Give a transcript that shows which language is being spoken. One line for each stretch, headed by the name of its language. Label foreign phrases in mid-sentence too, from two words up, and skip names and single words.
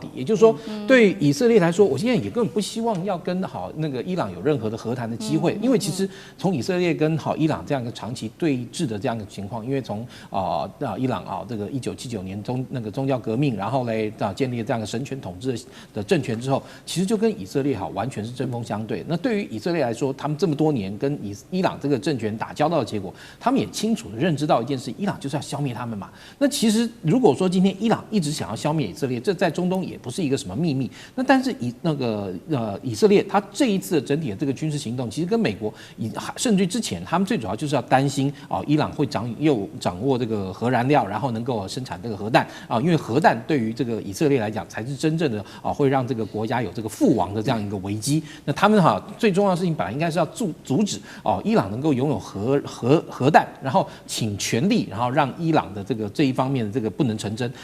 Chinese: 也就是說，對以色列來說，我現在也根本不希望要跟那個伊朗有任何的和談的機會，因為其實從以色列跟伊朗這樣一個長期對峙的這樣一個情況，因為從伊朗這個1979年那個宗教革命，然後嘞建立這樣一個神權統治的政權之後，其其實就跟以色列完全是針鋒相對。那對於以色列來說，他們這麼多年跟伊朗這個政權打交道的結果，他們也清楚的認知到一件事：伊朗就是要消滅他們嘛。那其實如果說今天伊朗一直想要消滅以色列，這在中東也不是一個什麼秘密。那但是以色列他這一次的整體的這個軍事行動，其實跟美國甚至之前他們最主要就是要擔心伊朗會掌握這個核燃料，然後能夠生產這個核彈因為核彈對於這個以色列來講才是真正的會讓這個國家有這個覆亡的這樣一個危機。那他們最重要的事情本來應該是要阻止伊朗能夠擁有核彈，然後請全力然後讓伊朗的這一方面的这個不能成真。